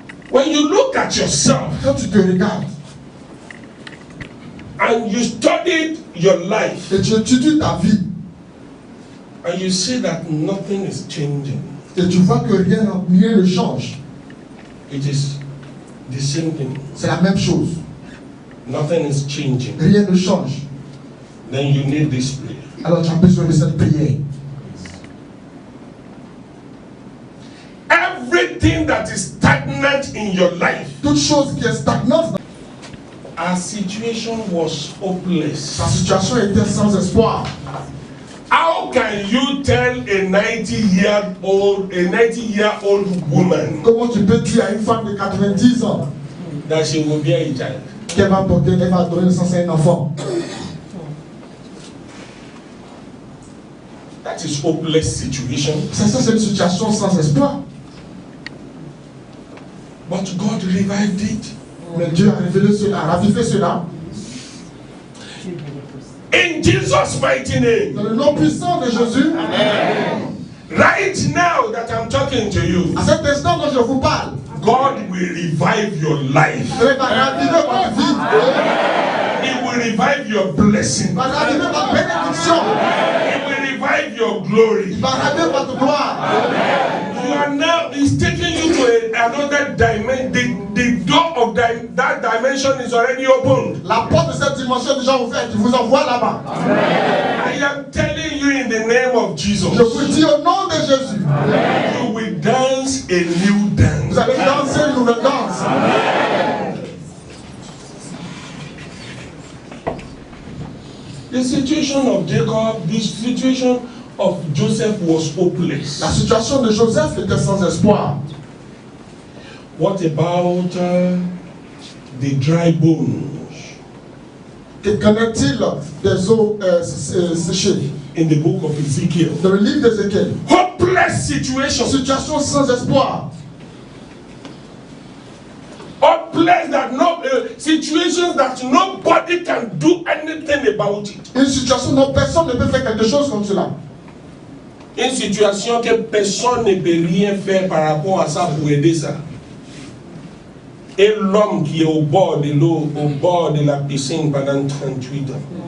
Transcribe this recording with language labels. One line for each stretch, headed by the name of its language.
English: When you look at yourself
French: Quand tu te regardes
English: and you studied your life
French: et tu étudies ta vie
English: and you see that nothing is changing,
French: et tu vois que rien ne change,
English: it is the same thing.
French: c'est la même chose.
English: Nothing is changing.
French: Rien ne change.
English: Then you need this prayer.
French: Alors tu as besoin de cette prière.
English: Everything that is stagnant in your life,
French: Toute chose qui est stagnante,
English: our situation was hopeless.
French: ta situation était sans espoir.
English: How can you tell a 90-year-old woman
French: Comment tu peux dire à une femme de 90 ans
English: that she will be a child?
French: qu'elle va donner naissance à un enfant?
English: That is hopeless situation.
French: Ça, c'est une situation sans espoir.
English: But God revived it.
French: Mais Dieu a révélé cela, a ravivé cela.
English: In Jesus' mighty name.
French: Dans le nom puissant de Jésus,
English: Right now that I'm talking to you,
French: à cet instant dont je vous parle,
English: God will revive your life.
French: il va raviver votre vie.
English: He will revive your blessing.
French: Il va raviver votre bénédiction.
English: He will revive your glory.
French: Il va raviver votre gloire.
English: You are now, he's taking you to another dimension. The door of that dimension is already opened.
French: La porte de cette dimension est déjà ouverte. Il vous envoie là-bas.
English: I am telling you in the name of Jesus.
French: Je vous dis au nom de Jésus.
English: You will dance a new dance.
French: Vous allez danser une nouvelle danse.
English: The situation of Jacob, the situation of Joseph was hopeless.
French: La situation de Joseph était sans espoir.
English: What about the dry bones?
French: Qu'en est-il des eaux séchées?
English: In the book of Ezekiel.
French: Dans le livre d'Ézéchiel.
English: Hopeless situation.
French: Situation sans espoir.
English: Hopeless that situations that nobody can do anything about it.
French: Une situation dont personne ne peut faire quelque chose comme cela. Une situation que personne ne peut rien faire par rapport à ça pour aider ça. Et l'homme qui est au bord de l'eau, au bord de la piscine pendant 38 ans.